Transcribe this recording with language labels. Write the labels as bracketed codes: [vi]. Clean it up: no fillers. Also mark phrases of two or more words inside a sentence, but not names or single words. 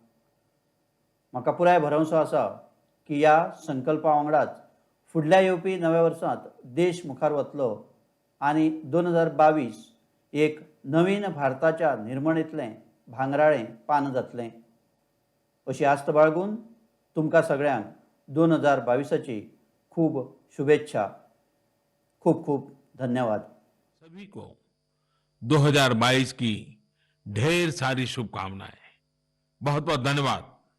[kok] म्हाका पुराय भरवंसो आसा की ह्या संकल्पा वांगडाच फुडल्या येवपी नव्या वर्सांत देश मुखार वतलो आनी 2022 एक नवीन भारताच्या निर्मणेंतलें भांगराळें पान जातलें अशी आस्त बाळगून तुमकां सगळ्यांक 2022ची खूब शुभेच्छा. खूब खूब धन्यवाद. [hi] सभी को 2022 की ढेर सारी शुभकामनाएं. बहुत बहुत धन्यवाद.